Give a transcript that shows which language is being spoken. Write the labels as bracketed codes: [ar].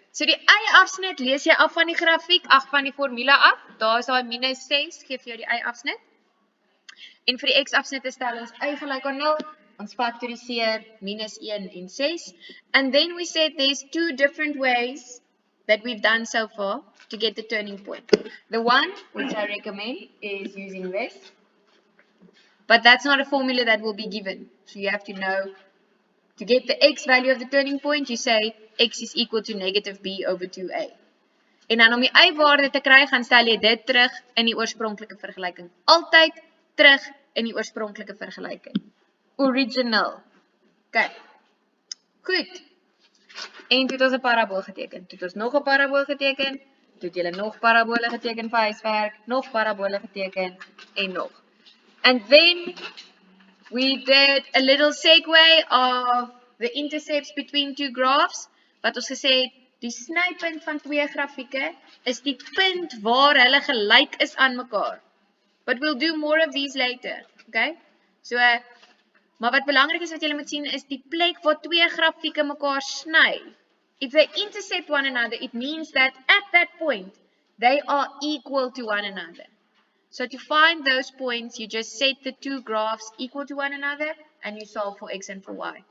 [af] So die y-afsnit lees jy af van die grafiek, van die formule af. Daar is daai minus 6, geef jou die y-afsnit. En vir die x-afsnit stel ons y gelyk aan 0. Ons factoriseer minus 1 en 6. [en] And then we said there's two different ways that we've done so far to get the turning point. The one, which I recommend, is using this. But that's not a formula that will be given. So you have to know, to get the x value of the turning point, you say x is equal to negative b over 2a. [af] En dan om die y-waarde te kry, gaan stel jy dit terug in die oorspronklike vergelyking. Altyd terug in die oorspronklike vergelyking. Original. Okay. Goed. En toe het ons 'n parabool geteken. Toe het ons nog 'n parabool geteken. Toe het julle nog parabole geteken vir huiswerk. Nog parabole geteken. En nog. [en] And then we did a little segue of the intercepts between two graphs. [af] Wat ons gesê het, die snypunt van twee grafieke is die punt waar hulle gelyk is aan mekaar. [en] But we'll do more of these later. [af] Okay? So, maar wat belangrik is wat julle moet sien is die plek waar twee grafieke mekaar sny. [en] If they intercept one another, it means that at that point, they are equal to one another. So to find those points, you just set the two graphs equal to one another and you solve for x and for y.